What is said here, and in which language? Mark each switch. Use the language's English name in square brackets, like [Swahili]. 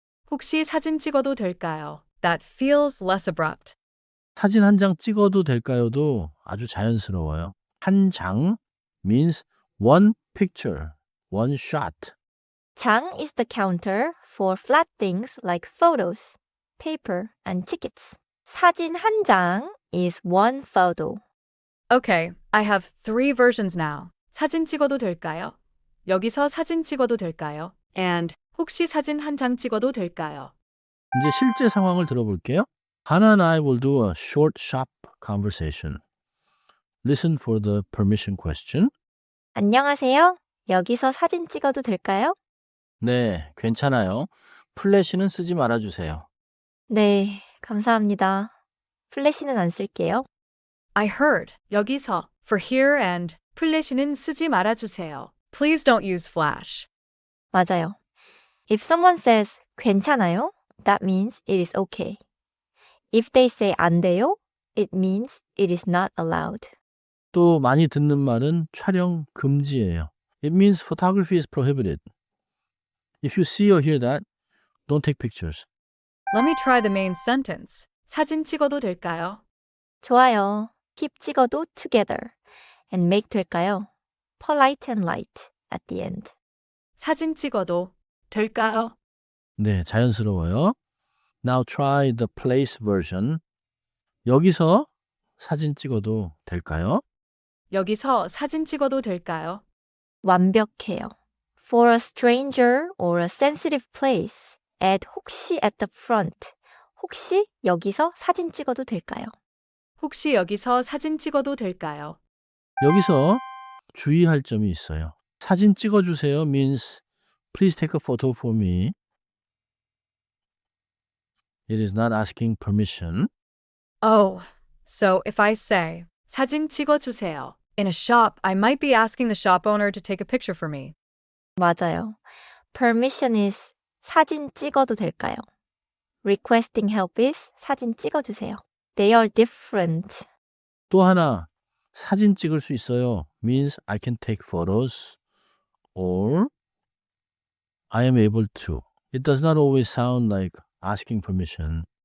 [Korean] 혹시 사진 찍어도 될까요? [English] That feels less abrupt. [Korean] 사진 한 장 찍어도 될까요도 아주 자연스러워요. [English] 한 장 means one picture, one shot. 장 is the counter for flat things like photos, paper, and tickets. 사진 한 장 is one photo. Okay, I have 3 versions now. [Korean] 사진 찍어도 될까요? 여기서 사진 찍어도 될까요? And 혹시 사진 한 장 찍어도 될까요? 이제 실제 상황을 들어볼게요. [English] Hannah and I will do a short, sharp conversation. Listen for the permission question. [Korean] 안녕하세요. 여기서 사진 찍어도 될까요? 네, 괜찮아요. 플래시는 쓰지 말아주세요. 네, 감사합니다. 플래시는 안 쓸게요. [English] I heard. [Korean] 여기서 [English] for here and [Korean] 플래시는 쓰지 말아주세요. [English] Please don't use flash. [Korean] 맞아요. [English] If someone says 괜찮아요, that means it is okay. If they say 안 돼요, it means it is not allowed. [Korean] 또 많이 듣는 말은 촬영 금지예요. [English] It means photography is prohibited. If you see or hear that, don't take pictures. Let me try the main sentence. [Korean] 사진 찍어도 될까요? 좋아요. [English] keep 찍어도 together. and make 될까요? polite and light at the end. [Korean] 사진 찍어도 될까요? 네, 자연스러워요. [English] Now try the place version. [Korean] 여기서 사진 찍어도 될까요? 여기서 사진 찍어도 될까요? 완벽해요. [English] For a stranger or a sensitive place, add 혹시 at the front. [Korean] 혹시 여기서 사진 찍어도 될까요? 혹시 여기서 사진 찍어도 될까요? 여기서 주의할 점이 있어요. [English] 사진 찍어주세요 means please take a photo for me. It is not asking permission. Oh, so if I say, [Korean] 사진 찍어주세요. [English] In a shop, I might be asking the shop owner to take a picture for me. [Korean] 맞아요. [English] Permission is [Korean] 사진 찍어도 될까요? [English] Requesting help is [Korean] 사진 찍어주세요. [English] They are different. [Korean] 또 하나, 사진 찍을 수 있어요 [English] means I can take photos or I am able to. It does not always sound like asking permission.